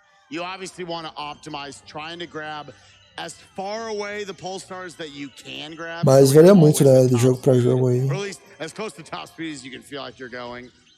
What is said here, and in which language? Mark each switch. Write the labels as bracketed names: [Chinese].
[English] You obviously want to optimize trying to grab as far away the pole stars that you can grab. [Portuguese] Mas varia muito, né, de jogo pra jogo aí. [English] Or at least as close to top speed as you can feel like you're going.